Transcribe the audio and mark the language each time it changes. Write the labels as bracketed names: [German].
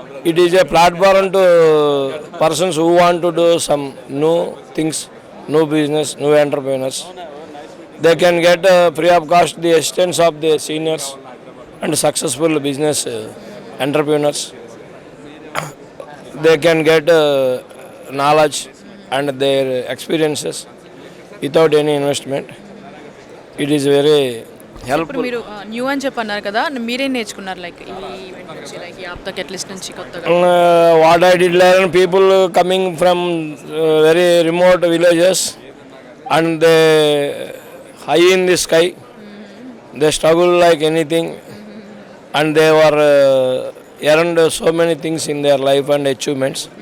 [English] It is a platform to persons who want to do some new things, new business, new entrepreneurs. They can get free of cost the assistance of the seniors and successful business entrepreneurs. They can get knowledge and their experiences without any investment. It is very helpful. [Telugu] మీరు new అని చెప్పన్నారు కదా, మీరేం నేర్చుకున్నారు like ఈ event నుంచి, like ఈ APTA catalyst నుంచి కొత్తగా? [English] What I did learn, people coming from very remote villages and they high in the sky, they struggle like anything and they were earned so many things in their life and achievements.